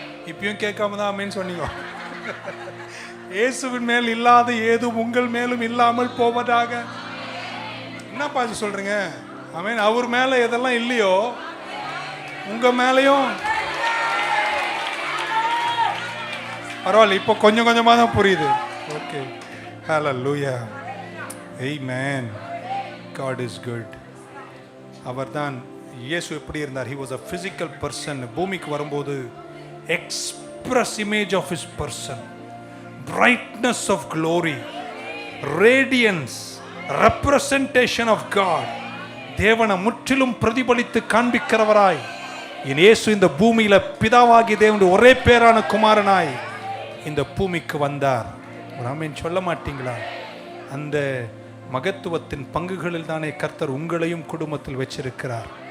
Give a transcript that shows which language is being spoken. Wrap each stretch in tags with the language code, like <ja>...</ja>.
<ta>இப்பயும் கேட்காம தான் ஆமேன்னு சொன்னீங்க. இயேசுவின் மேல் இல்லாத ஏதும் உங்கள் மேலும் இல்லாமல் போவதாக. என்னப்பா சொல்றீங்க? ஆமென். அவர் மேல எதெல்லாம் இல்லையோ உங்க மேலையும் பரவாயில்ல. இப்போ கொஞ்சம் கொஞ்சமாக தான் புரியுது. Okay, hallelujah, amen.</ta> <en>God is good.</en> <ta>அவர்தான். இயேசு எப்படி இருந்தார்?</ta> <en>he was a physical person.</en> <ta>பூமிக்கு வரும்போது</ta> <en>express image of his person, brightness of glory, radiance, representation of God.</en> <ta>தேவனை முற்றிலும் பிரதிபலித்து காண்பிக்கிறவராய் இயேசு இந்த பூமியில பிதாவாகி தேவனுடைய ஒரே பேரான குமாரனாய் இந்த பூமிக்கு வந்தார். ஒரு ஆமென் சொல்ல மாட்டீங்களா? அந்த மகத்துவத்தின் பங்குகளில் தானே கர்த்தர் உங்களையும் குடும்பத்தில் வச்சிருக்கிறார்.</ta>